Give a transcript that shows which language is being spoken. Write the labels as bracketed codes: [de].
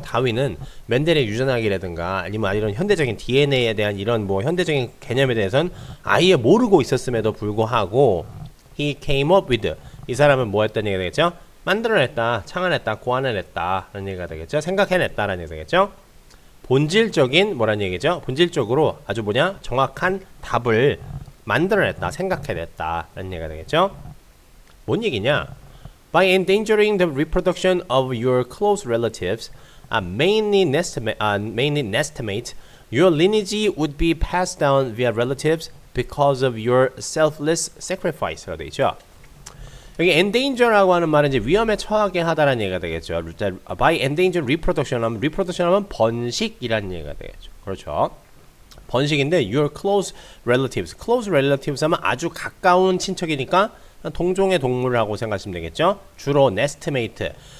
[ko] 다윈은 멘델의 유전학이라든가 아니면 이런 현대적인 DNA에 대한 이런 뭐 현대적인 개념에 대해서는 아예 모르고 있었음에도 불구하고 [en] he came up with [ko] 이 사람은 뭐 했다는 얘기가 되겠죠. 만들어냈다, 창안했다, 고안해냈다 라는 얘기가 되겠죠. 생각해냈다라는 얘기가 되겠죠. 본질적인 뭐라는 얘기죠. 본질적으로 아주 정확한 답을 만들어냈다, 생각해냈다 라는 얘기가 되겠죠. 뭔 얘기냐? [en] By endangering the reproduction of your close relatives, mainly nestimate, your lineage would be passed down via relatives because of your selfless sacrifice가 되죠. [ko] 여기 endanger라고 하는 말은 이제 위험에 처하게 하다라는 얘기가 되겠죠. [en] By endanger reproduction [ko] 하면 reproduction 하면 번식이라는 얘기가 되겠죠. 그렇죠. 번식인데 [en] your close relatives [ko] 하면 아주 가까운 친척이니까 동종의 동물이라고 생각하시면 되겠죠. 주로 nestimate